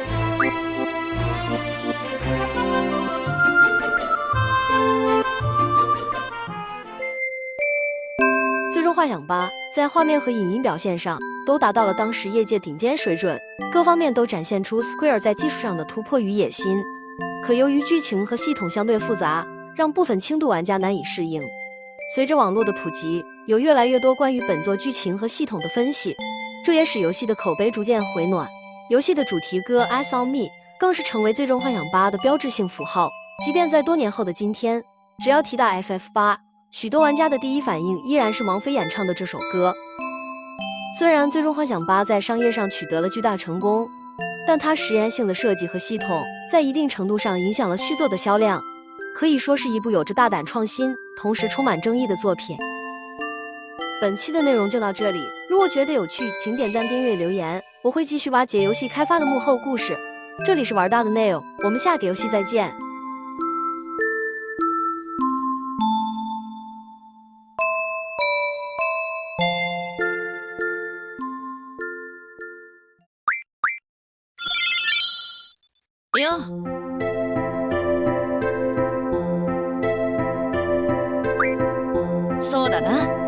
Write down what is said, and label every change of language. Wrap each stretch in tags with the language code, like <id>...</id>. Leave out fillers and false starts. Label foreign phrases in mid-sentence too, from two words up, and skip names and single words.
<zh>最终幻想8在画面和影音表现上都达到了当时业界顶尖水准，各方面都展现出 Square 在技术上的突破与野心。可由于剧情和系统相对复杂，让部分轻度玩家难以适应。随着网络的普及，有越来越多关于本作剧情和系统的分析，这也使游戏的口碑逐渐回暖。游戏的主题歌《Eyes on Me》更是成为最终幻想8的标志性符号。即便在多年后的今天，只要提到 FF8， 许多玩家的第一反应依然是王菲演唱的这首歌。虽然最终幻想8在商业上取得了巨大成功，但它实验性的设计和系统在一定程度上影响了续作的销量，可以说是一部有着大胆创新，同时充满争议的作品。本期的内容就到这里，如果觉得有趣，请点赞、订阅、留言，我会继续挖掘游戏开发的幕后故事。这里是玩大的 Nail， 我们下个游戏再见。</zh> <ja>よ。そうだな。</ja>